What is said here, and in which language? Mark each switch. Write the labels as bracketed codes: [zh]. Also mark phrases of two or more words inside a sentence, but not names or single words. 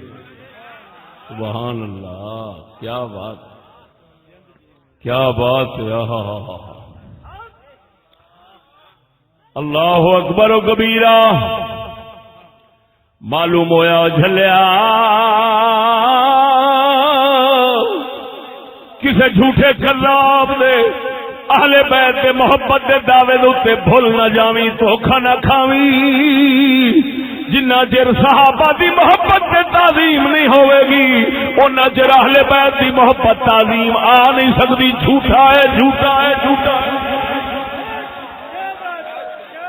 [ar] سبحان اللہ، [ur] کیا بات، کیا بات ہے، [ar] اللہ اکبر و کبیرہ۔ [pa] معلوم ہویا جھلیا کسے جھوٹے کذاب دے اہل بیت دے محبت دے دعوے دے بھول نہ جاویں، دھوکھا نہ کھاویں۔ جنہ چر صحابہ دی محبت تے تعظیم نہیں ہوئے گی اُنہ چر اہل بیت دی محبت تعظیم آ نہیں سکتی۔ جھوٹا ہے، جھوٹا ہے، جھوٹا ہے۔